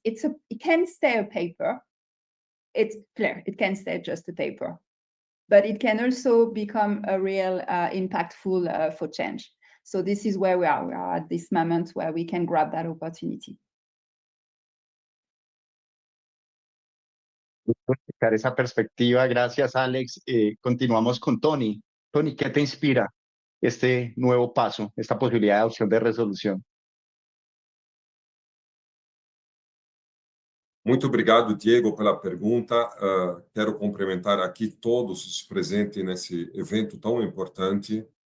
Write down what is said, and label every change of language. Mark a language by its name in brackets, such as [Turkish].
[English] It can stay a paper. It's clear. It can stay just a paper, but it can also become a real impactful for change. So this is where we are. We are at this moment where we can grab that opportunity. [Spanish] Esa perspectiva, gracias Alex. Continuamos con Tony. Tony, ¿qué te inspira este nuevo paso, esta posibilidad de adopción de resolución? [Portuguese] Muito obrigado, Diego, pela pergunta. Quero cumprimentar aqui todos os presentes nesse evento tão importante.